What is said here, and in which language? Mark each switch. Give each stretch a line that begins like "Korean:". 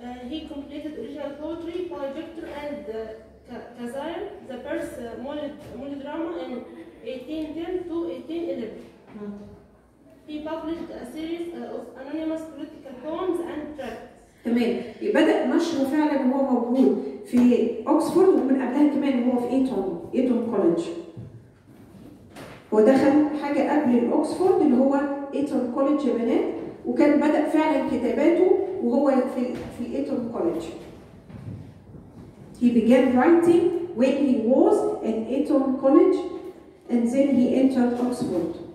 English: He completed original poetry by Victor and Kazire, the first monodrama in 1810 to 1811. He published a series of anonymous political poems and tracts.
Arabic: تمام، بدأ نشره فعلا وهو موجود في اوكسفورد، ومن قبلها كمان وهو في ايتون كوليدج. هو دخل حاجه قبل الاوكسفورد اللي هو ايتون كوليدج يا بنات، وكان بدأ فعلا كتاباته وهو في الايتون كوليدج.
English: He began writing when he was at Eton College and then he entered Oxford.